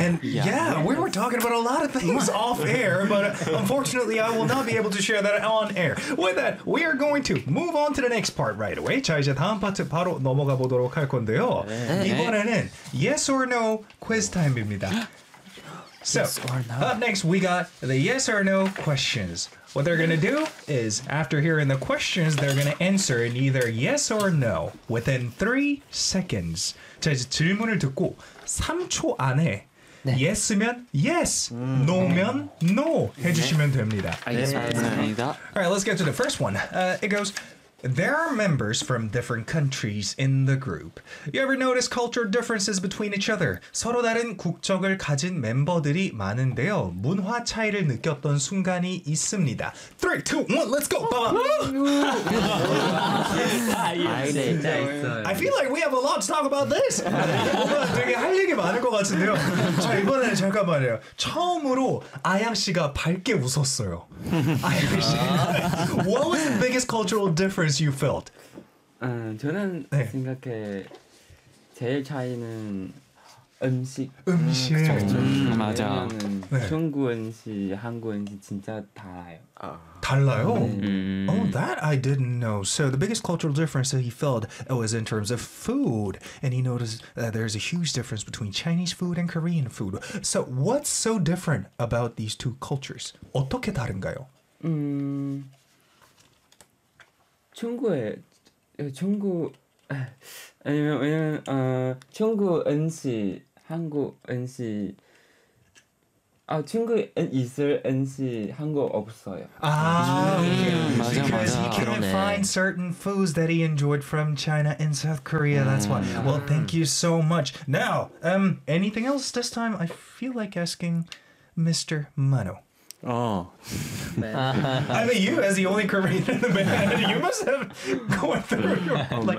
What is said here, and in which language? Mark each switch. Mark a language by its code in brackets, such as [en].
[en] And yeah, we were talking about a lot of things off air, but unfortunately I will not be able to share that on air. With that, we are going to move on to the next part right away. [ko] 자, 이제 다음 파트 바로 넘어가 보도록 할 건데요. 이번에는 [en] yes or no quiz time [ko] 입니다. [en] So, yes or no. Up next we got the yes or no questions. What they're going to do is, after hearing the questions, they're going to answer in either yes or no within 3 seconds. [ko] 자, 이제 질문을 듣고 3초 안에 네. yes면 yes, no면 no 해주시면 됩니다. 알겠습니다. [en] All right, let's get to the first one. It goes, there are members from different countries in the group. You ever notice cultural differences between each other? [ko] 서로 다른 국적을 가진 멤버들이 많은데요. 문화 차이를 느꼈던 순간이 있습니다. [en] 3, 2, 1, let's go! I feel like we have a lot to talk about this! [ko] 되게 할 얘기 많을 것 같은데요. 자, 이번에는 잠깐만요. 처음으로 아양 씨가 밝게 웃었어요. [en] What was the biggest cultural difference? You felt? [ko] 저는 네. 생각해 제일 차이는 음식. 음식. 맞아. 네. 중국 음식, 한국 음식 진짜 달라요. 달라요? 네. [en] Oh, that I didn't know. So the biggest cultural difference that he felt was in terms of food. And he noticed that there's a huge difference between Chinese food and Korean food. So what's so different about these two cultures? [ko] 어떻게 다른가요? 중국에 중국 아니면 왜냐면 중국 음식 한국 음식 아 중국에 있을 음식 한국 없어요. 아 맞아 맞아. [en] Because he can't find certain foods that he enjoyed from China and South Korea. That's why. Well, thank you so much. Now, anything else this time? I feel like asking Mr. Mano. Oh, I mean, you as the only Korean in the band, you must have gone through your